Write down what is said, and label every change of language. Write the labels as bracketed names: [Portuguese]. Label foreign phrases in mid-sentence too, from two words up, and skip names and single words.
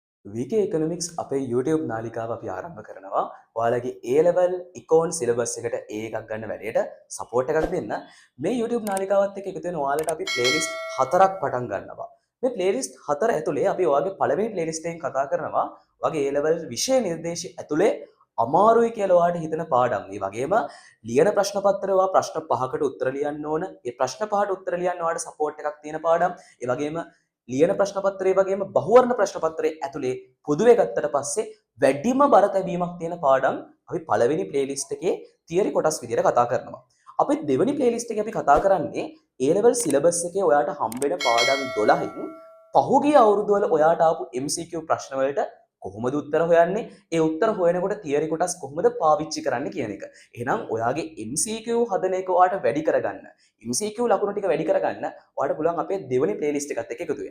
[Sinhala] VK Economics අපේ YouTube නාලිකාව අපි ආරම්භ කරනවා. ඔයාලගේ [English] A level econ syllabus [Sinhala] එකට A එකක් ගන්න වැඩේට support එකක් දෙන්න. මේ YouTube නාලිකාවත් එක්ක එකතු වෙන ඔයාලට අපි playlist 4ක් පටන් ගන්නවා. මේ playlist 4 ඇතුලේ අපි ඔයාගේ පළවෙනි playlist එකෙන් කතා කරනවා. ඔයාගේ [English] A level [Sinhala] විෂය නිර්දේශය ඇතුලේ අමාරුයි කියලා ඔයාලට හිතෙන පාඩම්. ඒ වගේම ලියන ප්‍රශ්න පත්‍රය ඔයා ප්‍රශ්න 5කට උත්තර ලියන්න ඕන. ඒ ප්‍රශ්න 5ට උත්තර ලියන්න ඔයාලට support එකක් තියෙන පාඩම්. ඒ වගේම ලියන ප්‍රශ්න පත්‍රය වගේම බහුවර්ණ ප්‍රශ්න පත්‍රයේ ඇතුලේ පොදුවේ ගත්තට පස්සේ වැඩිම බර තැබීමක් තියෙන පාඩම් අපි පළවෙනි ප්ලේලිස්ට් එකේ තියරි කොටස් විදිහට කතා කරනවා. අපි දෙවෙනි ප්ලේලිස්ට් එකේ අපි කතා කරන්නේ [English] A level syllabus [Sinhala] එකේ ඔයාට හම්බෙන පාඩම් 12න් පහුගිය අවුරුදු වල ඔයාට ආපු MCQ ප්‍රශ්න වලට කොහොමද උත්තර හොයන්නේ? ඒ උත්තර හොයනකොට තියරි කොටස් කොහොමද පාවිච්චි කරන්න කියන එක. එහෙනම් ඔයාගේ MCQ හදන එක ඔයාට වැඩි කරගන්න. MCQ ලකුණු ටික වැඩි කරගන්න ඔයාට පුළුවන් අපේ දෙවෙනි ප්ලේලිස්ට් එකත් එක්ක එකතු වෙන්න.